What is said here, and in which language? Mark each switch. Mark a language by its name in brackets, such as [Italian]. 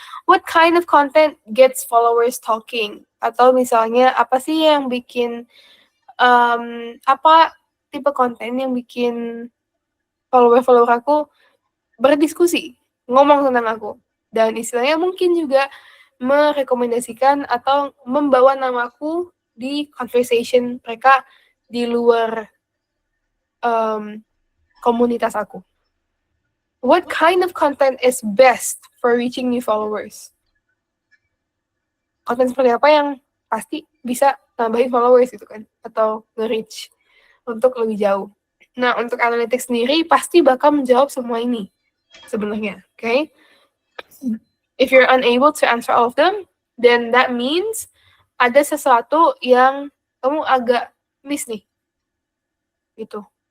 [English] What kind of content gets followers talking? [Indonesian] Atau misalnya apa sih yang bikin apa tipe konten yang bikin follower aku berdiskusi, ngomong tentang aku. Dan istilahnya mungkin juga merekomendasikan atau membawa namaku di conversation mereka di luar komunitas aku. [English] What kind of content is best for reaching new followers? [Indonesian] Konten seperti apa yang pasti bisa nambahin followers gitu kan, atau nge-reach untuk lebih jauh. Nah, untuk analytics sendiri pasti bakal menjawab semua ini sebenarnya, okay? [English] If you're unable to answer all of them, then that means [Indonesian] ada sesuatu yang kamu agak miss nih. Gitu.